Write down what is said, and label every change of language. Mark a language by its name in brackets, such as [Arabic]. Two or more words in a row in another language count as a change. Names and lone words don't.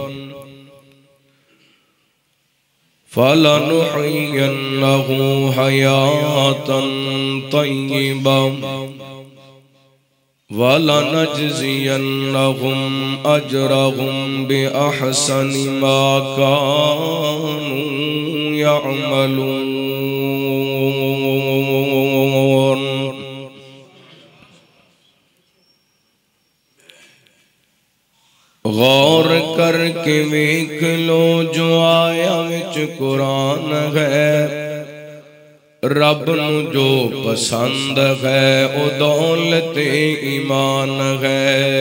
[Arabic] فلنحيينه حياة طيبة ولنجزينهم أجرهم بأحسن ما كانوا يعملون. [Punjabi] غور کر کے ویکھ لو جو آیا وچ قرآن ہے، رب نوں جو پسند ہے او دولتِ ایمان ہے.